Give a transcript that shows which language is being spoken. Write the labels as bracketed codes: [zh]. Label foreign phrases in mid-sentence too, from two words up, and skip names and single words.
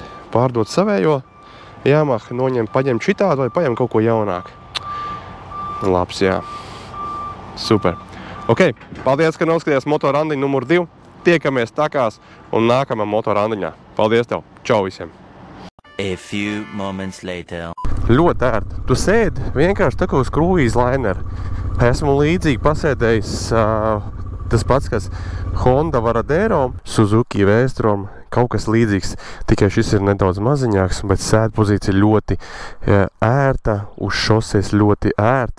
[lv] Pārdot savējo, Yamaha noņem, paņem šitādu vai paņem kaut ko jaunāku. Labs, jā. Super. Ok, paldies, ka noskatījās motorandiņu numur 2. Tiekamies takās un nākamā motorandiņā. Paldies tev! Čau visiem! [en] A few moments later. [lv] Ļoti ērti. Tu sēdi vienkārši tā kā uz [en] cruise liner. [lv] Esmu līdzīgi pasēdējis tas pats, kas Honda Varadero, Suzuki V-Strom, kaut kas līdzīgs. Tikai šis ir nedaudz maziņāks, bet sēdpozīcija ļoti ērta, uz šoses ļoti ērti.